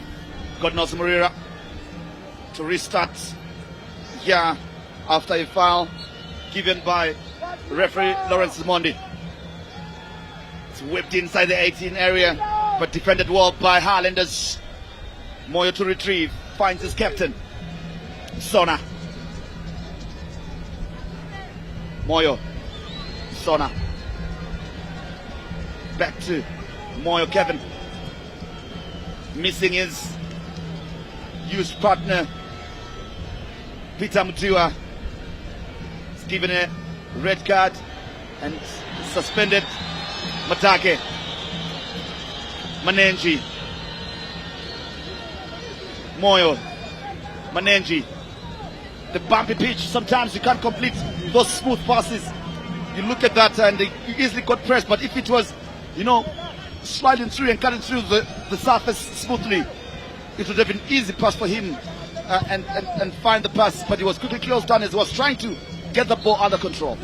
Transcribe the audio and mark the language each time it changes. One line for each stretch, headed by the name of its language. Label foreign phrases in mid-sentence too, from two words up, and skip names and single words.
English: Godnos Morira to restart here after a foul given by referee Lawrence Mondi. It's whipped inside the 18 area, but defended well by Highlanders. Moyo to retrieve, finds his captain. Sona. Moyo. Sona. Back to Moyo Kevin. Missing his used partner, Peter Mutua. He's given a red card and suspended. Matake. Manenji. Moyo, Manenji. The bumpy pitch, sometimes you can't complete those smooth passes. You look at that and you easily got pressed, but if it was, sliding through and cutting through the surface smoothly, it would have been easy pass for him and find the pass, but he was quickly closed down as he was trying to get the ball under control.